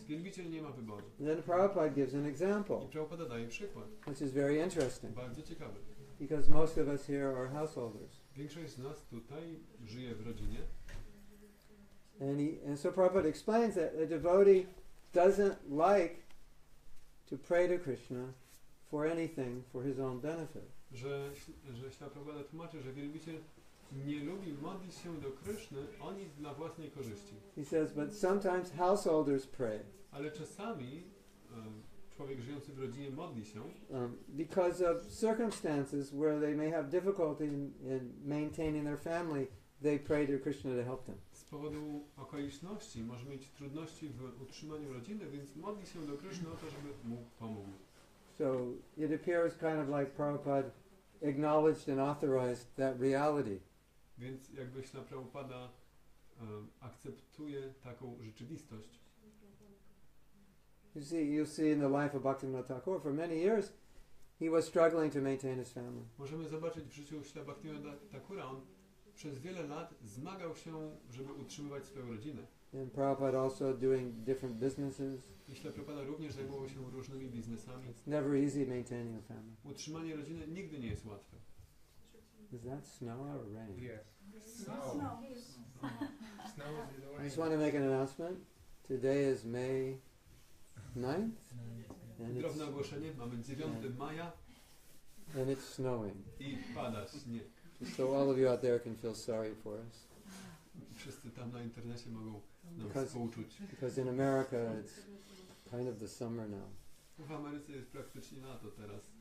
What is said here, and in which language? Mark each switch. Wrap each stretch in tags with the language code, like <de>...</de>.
<pl>wielbiciel nie ma wyboru.</pl> <en>Then Prabhupada gives an example,</en> <pl>I Prabhupada daje przykład,</pl> <en>which is very interesting,</en> <pl>bardzo ciekawy.</pl> <en>because most of us here are householders.</en> <pl>Większość z nas tutaj żyje w rodzinie.</pl> <en>And so Prabhupada explains that a devotee doesn't like to pray to Krishna for anything for his own benefit.</en> <pl>Że Śla Prabhupada tłumaczy, że wielbiciel nie lubi modlić się do Kryszny o nic dla własnej korzyści.</pl> <en>He says, but sometimes householders pray</en> <pl>Ale czasami człowiek żyjący w rodzinie modli się</pl> <en>because of circumstances where they may have difficulty in maintaining their family. They pray to Krishna to help them.</en> <pl>z powodu okoliczności, może mieć trudności w utrzymaniu rodziny, więc modli się do Kryszny o to, żeby mu pomógł.</pl> <en>So it appears kind of like Prabhupada acknowledged and authorized that reality.</en> <pl>Więc jakby Śla Prabhupada akceptuje taką rzeczywistość.</pl> <en>You see in the life of Bhaktivinoda Thakur, for many years, he was struggling to maintain his family.</en> <pl>Możemy zobaczyć w życiu Śla Bhaktivinoda Thakura, on przez wiele lat zmagał się, żeby utrzymywać swoją rodzinę.</pl> <en>And Prabhupada also doing different businesses.</en> <pl>I Śla Prabhupada również zajmował się różnymi biznesami.</pl> <en>It's never easy maintaining a family.</en> <pl>Utrzymanie rodziny nigdy nie jest łatwe.</pl> <en>Is that snow or rain? Yes. Snow. Snow I just want to make an announcement. Today is May 9th, and</en> <pl>Drobne ogłoszenie, mamy 9 maja</pl> <en>it's snowing.</en> <pl>i pada śnieg.</pl> <en>Just so all of you out there can feel sorry for us.</en> <pl>Wszyscy tam na internecie mogą nam</pl> <en>Because-</en> <pl>współczuć.</pl> <en>Because in America it's kind of the summer now.</en> <pl>W Ameryce jest praktycznie lato teraz.</pl>